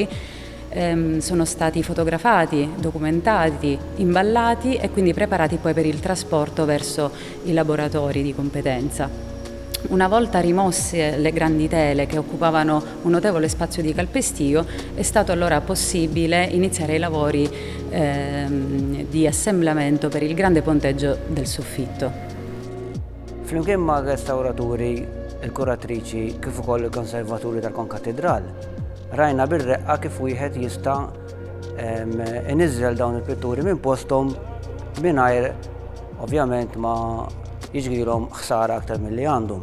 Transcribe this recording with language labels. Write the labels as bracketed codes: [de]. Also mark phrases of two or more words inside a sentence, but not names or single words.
[it] Sono stati fotografati, documentati, imballati e quindi preparati poi per il trasporto verso i laboratori di competenza. Una volta rimosse le grandi tele che occupavano un notevole spazio di calpestio, è stato allora possibile iniziare i lavori di assemblamento per il grande ponteggio del soffitto. [mt] Flimkien ma' restawraturi, il-kuratriċi kif ukoll il-konservaturi tal-konkatedral, rajna bir-reqqa kif wieħed jista' iniżżel dawn il-pitturi minn posthom mingħajr ovvjament ma jiġrilhom ħsara aktar milli għandhom.